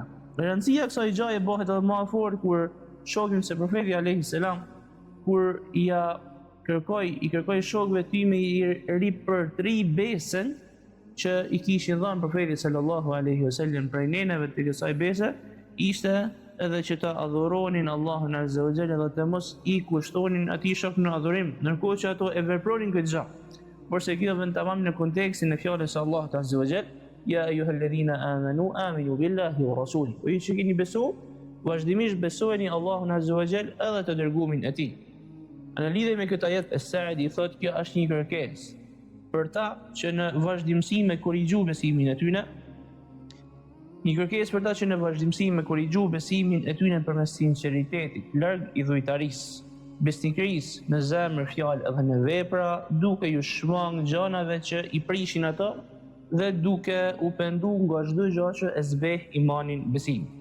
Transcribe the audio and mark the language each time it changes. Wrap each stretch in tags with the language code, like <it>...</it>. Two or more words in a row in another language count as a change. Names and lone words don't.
<sq>Rëndësia e kësaj gjaje bëhet edhe më e fortë kur shohim se profeti</sq> <ar>عليه السلام</ar> <sq>kur i kërkoi shokëve të tij me i ripërtri besën që i kishin dhënë profetit</sq> <ar>صلى الله عليه وسلم</ar> <sq>prej neneve të kësaj bese, ishte edhe që të adhuronin Allahun</sq> <ar>عز وجل</ar> <sq>dhe të mos i kushtonin atij shok në adhurim, ndërkohë që ato e vepronin këtë gjë. Por se kjo vjen tamam në kontekstin e fjalës së Allahut</sq> <ar>عز وجل: "يا أيها الذين آمنوا آمنوا بالله ورسوله."</ar> <sq>O ju që keni besu, vazhdimisht besojeni Allahun</sq> <ar>عز وجل</ar> <sq>edhe të dërguarin e tij. Në lidhje me këtë ajet, As-Sa'di thotë kjo është një kërkesë për ta që në vazhdimsi me korrigju besimin e tyre, një kërkesë për ta që në vazhdimsi me korrigju besimin e tyre përmes sinqeritetit, larg idhujtarisë, besnikërisë në zemër, fjalë edhe në vepra, duke ju shmang gjanave që i prishin ato dhe duke u pendu nga çdo gjë që e zbeh imanin, besim.</sq>